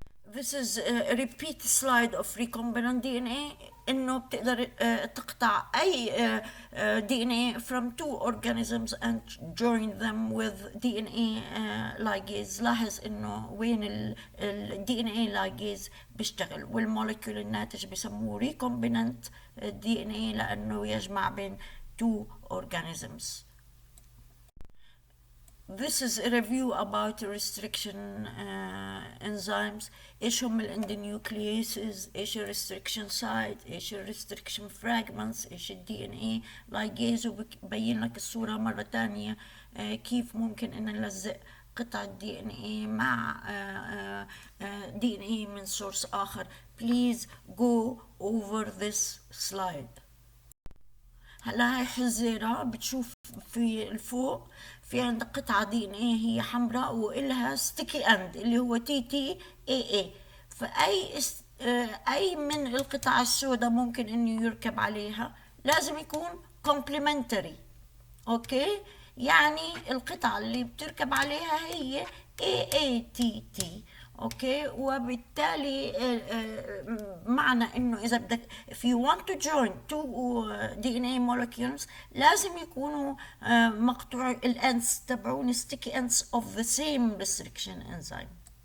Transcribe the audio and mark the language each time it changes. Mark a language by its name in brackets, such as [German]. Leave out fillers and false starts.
[English] This is a repeat slide of recombinant DNA. [Arabic] إنه بتقدر تقطع أي [English] DNA from two organisms and join them with DNA ligase. [Arabic] لاحظ إنه وين ال DNA ligase بيشتغل، والمولكيول الناتج بيسموه recombinant DNA لأنه يجمع بين [English] two organisms. This is a review about restriction enzymes. [Arabic] ايش هم الاندونيوكلييسز، ايش الريستريكشن سايت، ايش الريستريكشن فراجمنتس، ايش الدي ان اي لايجيز، وببين لك الصورة مرة تانية كيف ممكن ان نلزق قطعة دي ان اي مع دي ان اي من سورس اخر. [English] Please go over this slide. [Arabic] هلا هاي حزيرة بتشوف في الفوق في عندك قطعة دي ان ايه هي حمراء وإلها ستيكي اند اللي هو تي تي اي اي. فأي أي من القطع السوداء ممكن إنه يركب عليها، لازم يكون complementary. أوكي، يعني القطعة اللي بتركب عليها هي AATT. اوكي، وبالتالي معنى انه اذا بدك [English] if you want to join two DNA molecules [Arabic] لازم يكونوا مقطوع الانس تبعون [English] sticky ends of the same restriction enzyme.